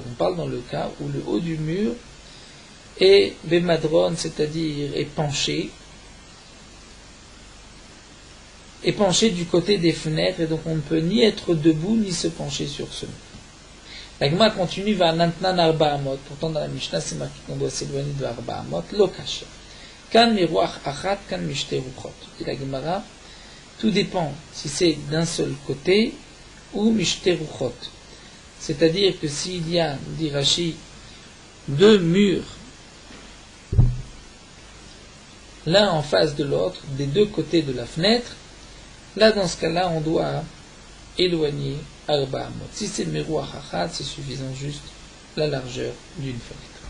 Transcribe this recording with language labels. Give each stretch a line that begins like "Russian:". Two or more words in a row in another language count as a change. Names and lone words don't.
French: On parle dans le cas où le haut du mur est Bemadron, c'est-à-dire est penché, est penché du côté des fenêtres, et donc on ne peut ni être debout ni se pencher sur ce mur. La Gemara continue vers Nantnan
Hebrew: ארבע אמות.
French: Pourtant dans la Mishnah c'est marqué qu'on doit s'éloigner de
Hebrew: ארבע אמות. לא קשיא. כאן מרוח אחת, כאן משתי רוחות.
French: Dit la Gemara, tout dépend si c'est d'un seul côté ou
Hebrew: משתי רוחות.
French: C'est-à-dire que s'il y a, dit Rashi, deux murs, l'un en face de l'autre, des deux côtés de la fenêtre, là dans ce cas-là on doit éloigner
Hebrew: ארבע אמות.
French: Si c'est
Hebrew: מרוח אחת,
French: c'est suffisant juste la largeur d'une fenêtre.